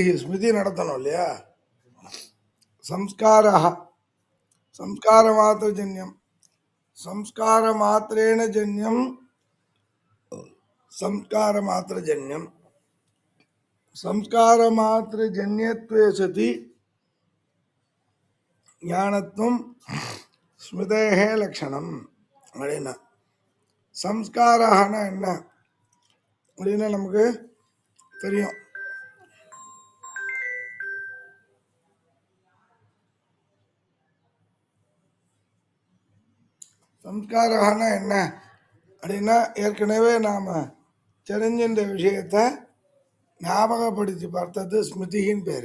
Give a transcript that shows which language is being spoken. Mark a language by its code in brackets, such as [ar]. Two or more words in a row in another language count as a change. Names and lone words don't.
[ta] ஸ்மிருதி நடத்தணும் இல்லையா? [sa] संस्कार संस्कार मात्रजन्यम् संस्कार मात्रेण जन्यम संस्कार मात्र जन्यम संस्कार मात्र जन्यत्वे सति ज्ञानत्वं स्मृतेः लक्षणम् [ta] அப்படின்னா சம்ஸ்காரம்னா என்ன அப்படின்னா நமக்கு தெரியும். சம்ஸ்காரம்னா என்ன அப்படின்னா ஏற்கனவே நாம் தெரிஞ்சின்ற விஷயத்தை ஞாபகப்படுத்தி பார்த்தது ஸ்மிருதியின் பேர்.